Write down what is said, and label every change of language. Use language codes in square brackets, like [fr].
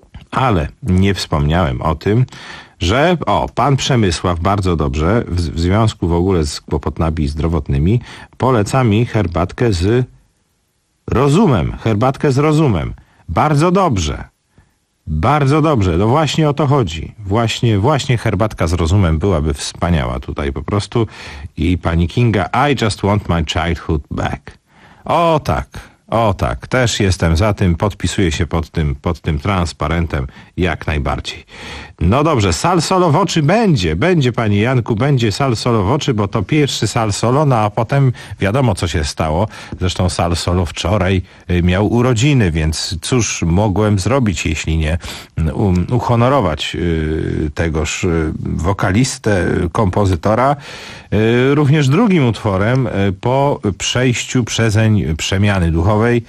[pl] Ale nie wspomniałem o tym, że pan Przemysław bardzo dobrze, w związku w ogóle z kłopotami zdrowotnymi, poleca mi herbatkę z rozumem. Herbatkę z rozumem. Bardzo dobrze. Bardzo dobrze. No właśnie o to chodzi. Właśnie herbatka z rozumem byłaby wspaniała tutaj po prostu. I pani Kinga, [en] I just want my childhood back. [pl] O tak. O tak, też jestem za tym, podpisuję się pod tym transparentem jak najbardziej. No dobrze, sal solo w oczy będzie panie Janku, będzie sal solo w oczy, bo to pierwszy sal solo, no a potem wiadomo co się stało. Zresztą sal solo wczoraj miał urodziny, więc cóż mogłem zrobić, jeśli nie uhonorować tegoż wokalistę, kompozytora, również drugim utworem po przejściu przezeń przemiany duchowej.